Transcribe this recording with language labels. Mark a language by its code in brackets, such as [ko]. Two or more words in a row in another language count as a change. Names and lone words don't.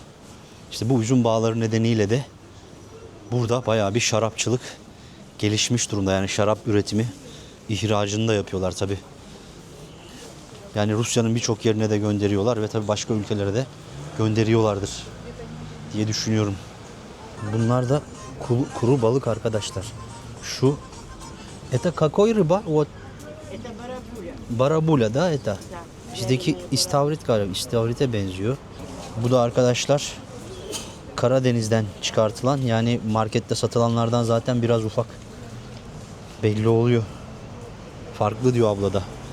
[tr] İşte bu üzüm bağları nedeniyle de burada bayağı bir şarapçılık gelişmiş durumda. Yani şarap üretimi, ihracını da yapıyorlar tabi. Yani Rusya'nın birçok yerine de gönderiyorlar ve tabi başka ülkelere de gönderiyorlardır diye düşünüyorum. Bunlar da kuru balık arkadaşlar. [ru] Şu это какой рыба? Вот. Это барабуля. Барабула да это. [tr] Bizdeki istavrit galiba. İstavrite benziyor. Bu da arkadaşlar Karadeniz'den çıkartılan, yani markette satılanlardan zaten biraz ufak. Belli oluyor. Farklı diyor abla da.